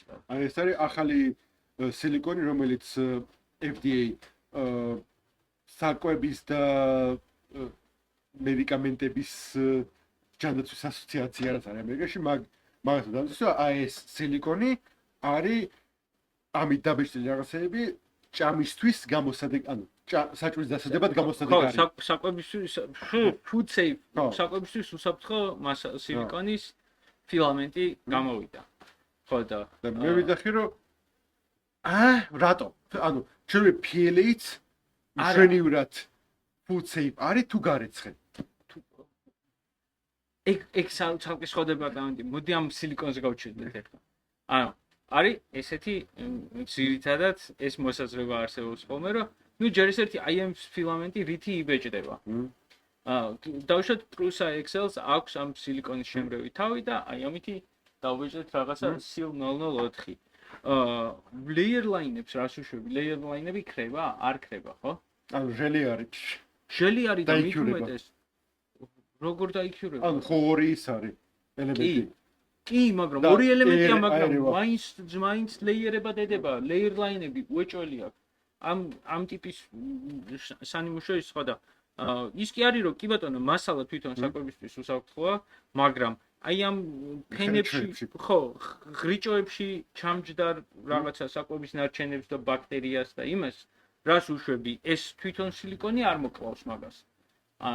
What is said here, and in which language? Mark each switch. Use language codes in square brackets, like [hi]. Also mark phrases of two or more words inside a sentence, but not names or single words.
[ka] აი ეს არის ახალი სილიკონი რომელიც FDA საკვების და მედიკამენტების ჯანდაცვის ასოციაცია რაც არის ამერიკაში მაგას დადასტურებს აი ეს სილიკონი არის ამით დაბეჭდილი რაღაცები ჭამისთვის გამოსადეგ ანუ საჭმლის დასადებად გამოსადეგ არის. ხო, საკვებისთვის [en] food safe. [ka] საკვებისთვის უსაფრთხო სილიკონის ფილამენტი გამოვიდა. ხო და მე ვიდახი რომ რატო? ანუ ჩვენ PLA-ც მშვენივრად [en] food safe [ka] არის თუ გარეცხენ? ეგ ცალკე სხვა დეპარტამენტი. მოდი ამ სილიკონზე გავჩვენოთ ახლა. ანუ არის ესეთი ძირითადად ეს მოსაზრება არსებობს ხოლმე რომ ნუ ჯერ ეს ერთი აი ამ ფილამენტი რითი იბეჭდება. დავუშვათ Prusa Excel-ს აქვს ამ სილიკონის შემრევი თავი და აი ამითი დავბეჭდეთ რაღაცა SIL004. [en] layer line- [ka] ებს რას უშვები? [en] layer line- [ka] ები ხრება? არ ხრება, ხო? ანუ ჟელი არის. ჟელი არის და მით უმეტეს როგორ დაიქიურება? ანუ ხო ორი ის არის ელემენტი. კი, მაგრამ ორი ელემენტია, მაგრამ მაინც ლეიერებად ედება, [en] layer line- [ka] ები უეჭველი აქვს. ამ ტიპის სანიმუშოების სხვა და ის კი არის რომ კი ბატონო მასალა თვითონ საკვებისთვის უსაფრთხოა, მაგრამ აი ამ ფენებში ხო ღრიჭოებში ჩამჯდარ რაღაცა საკვების ნარჩენებს და ბაქტერიას და იმას რას უშვები ეს თვითონ სილიკონი არ მოკლავს მაგას ანუ